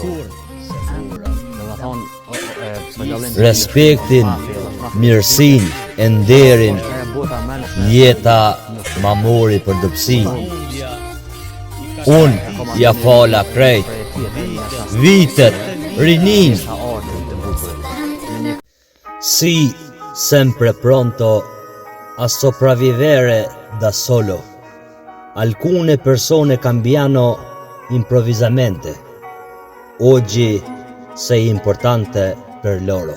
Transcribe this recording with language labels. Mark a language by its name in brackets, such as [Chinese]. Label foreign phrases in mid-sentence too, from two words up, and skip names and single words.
[Albanian] Respektin, mirësin e nderin, jeta ma mori për dobësi. Unë ja fala krejt vitet rinin. [Italian] Si sempre pronto a sopravvivere da solo. Alcune persone cambiano improvvisamente. Oggi sei importante per loro.